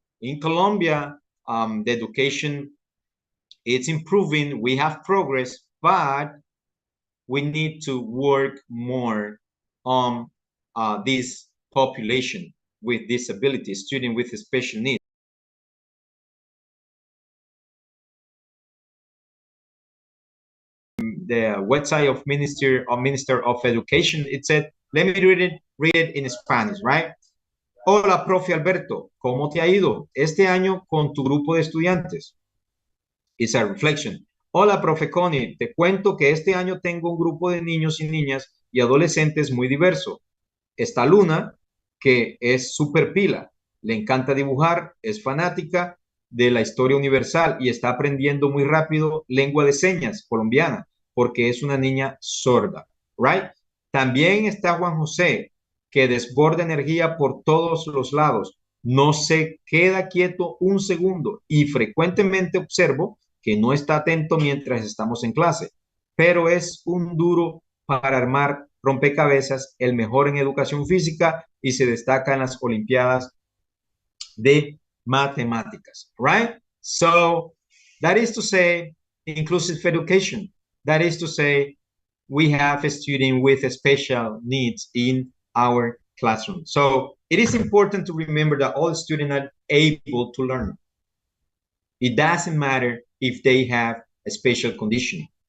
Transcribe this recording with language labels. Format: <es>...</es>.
<en>in Colombia, the education, it's improving, we have progress, but we need to work more on this population with disabilities, students with special needs. The website of Minister of Education, it said, let me read it in Spanish, right?</en> <es>Hola, profe Alberto, ¿cómo te ha ido este año con tu grupo de estudiantes?</es> <en>It's a reflection.</en> <es>Hola, profe Connie, te cuento que este año tengo un grupo de niños y niñas y adolescentes muy diverso. Está Luna, que es súper pila, le encanta dibujar, es fanática de la historia universal y está aprendiendo muy rápido lengua de señas colombiana, porque es una niña sorda, right? También está Juan José, que desborda energía por todos los lados, no se queda quieto un segundo y frecuentemente observo que no está atento mientras estamos en clase, pero es un duro para armar rompecabezas, el mejor en educación física y se destaca en las Olimpiadas de matemáticas, right?</es> <en>So that is to say, inclusive education. That is to say, we have a student with special needs in our classroom. So it is important to remember that all students are able to learn. It doesn't matter if they have a special condition.</en>